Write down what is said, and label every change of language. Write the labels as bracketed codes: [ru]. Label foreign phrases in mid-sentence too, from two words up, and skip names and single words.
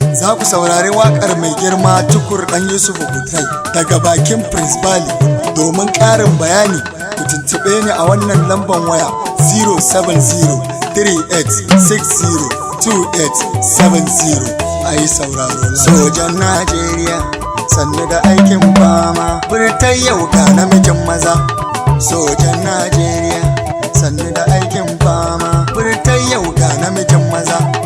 [ha] Za ku saurari waƙar mai girma Tukur Ɗan Yusuf Butai daga bakin Prince Bali. Domin ƙarin bayani, ku tuntuɓe ni a wannan lamban waya, [en] zero seven zero three eight six zero two eight seven zero. [ha] A yi sauraro lafiya. Sojan Najeriya, sannu da aikin fama, Burtai yau ga namijin maza. Sojan Najeriya, sannu da aikin fama, Burtai yau ga namijin maza.